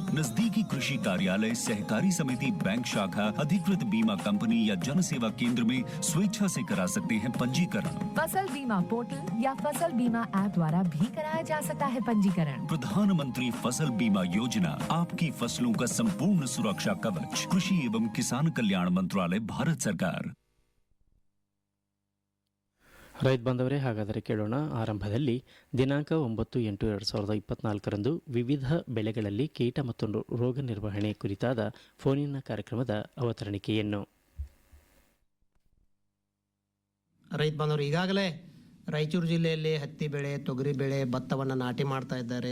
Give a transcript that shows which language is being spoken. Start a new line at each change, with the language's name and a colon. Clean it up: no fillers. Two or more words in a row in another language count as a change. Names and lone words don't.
Hindi: नजदीकी कृषि कार्यालय, सहकारी समिति, बैंक शाखा, अधिकृत बीमा कंपनी या जन सेवा केंद्र में स्वेच्छा से करा सकते हैं पंजीकरण। फसल बीमा पोर्टल या फसल बीमा ऐप द्वारा भी कराया जा सकता है पंजीकरण। प्रधानमंत्री फसल बीमा योजना, आपकी फसलों का संपूर्ण सुरक्षा कवच। कृषि एवं किसान कल्याण मंत्रालय, भारत सरकार।
Kannada: ರೈತ ಬಂದವರೇ, ಹಾಗಾದರೆ ಕೇಳೋಣ. ಆರಂಭದಲ್ಲಿ ದಿನಾಂಕ 9/8/2024 ವಿವಿಧ ಬೆಳೆಗಳಲ್ಲಿ ಕೀಟ ಮತ್ತು ರೋಗ ನಿರ್ವಹಣೆ ಕುರಿತಾದ ಫೋನಿನ ಕಾರ್ಯಕ್ರಮದ ಅವತರಣಿಕೆಯನ್ನು. ರೈತ ಬಾಂಧವರು, ಈಗಾಗಲೇ ರಾಯಚೂರು ಜಿಲ್ಲೆಯಲ್ಲಿ ಹತ್ತಿ ಬೆಳೆ, ತೊಗರಿ ಬೆಳೆ, ಭತ್ತವನ್ನು ನಾಟಿ ಮಾಡ್ತಾ ಇದ್ದಾರೆ.